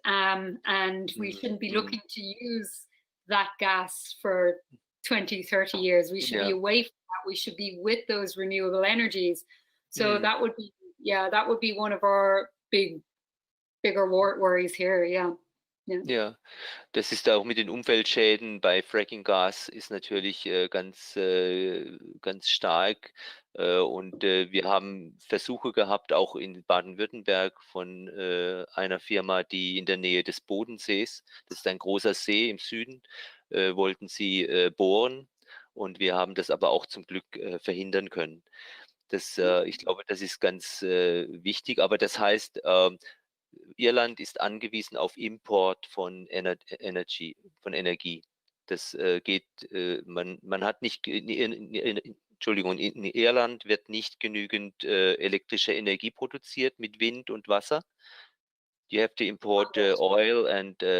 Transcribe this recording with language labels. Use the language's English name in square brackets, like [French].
[English] And we shouldn't be looking to use that gas for 20, 30 years. We should be away from that. We should be with those renewable energies. So that would be one of our bigger worries here. [German] Ja, das ist auch mit den Umweltschäden bei Fracking-Gas ist natürlich ganz stark. Und wir haben Versuche gehabt, auch in Baden-Württemberg von einer Firma, die in der Nähe des Bodensees, das ist ein großer See im Süden, wollten sie bohren. Und wir haben das aber auch zum Glück verhindern können. Ich glaube, das ist ganz wichtig. Aber das heißt, Irland ist angewiesen auf Import von Energie. Das geht, man hat nicht, Entschuldigung, in Irland wird nicht genügend elektrische Energie produziert mit Wind und Wasser. [English] You have to import oil and